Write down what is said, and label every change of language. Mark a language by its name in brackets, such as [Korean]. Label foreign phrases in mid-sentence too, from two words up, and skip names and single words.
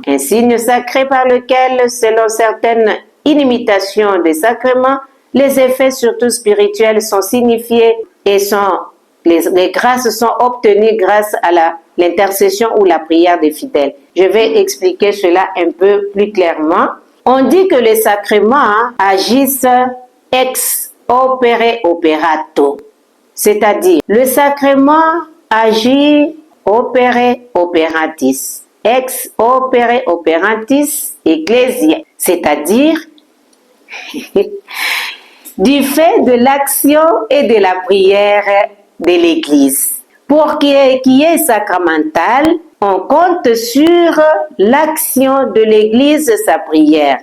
[French] Un signe sacré par lequel, selon certaines imitations des sacrements, les effets surtout spirituels sont signifiés et les grâces sont obtenues grâce à l'intercession ou la prière des fidèles. Je vais expliquer cela un peu plus clairement. On dit que les sacrements agissent [Latin] ex opere operato, [French] c'est-à-dire le sacrement agit [Latin] opere operatis, ex opere operatis ecclesia, [French] c'est-à-dire du fait de l'action et de la prière de l'Église. Pour qu'il y ait sacramental, on compte sur l'action de l'Église, sa prière.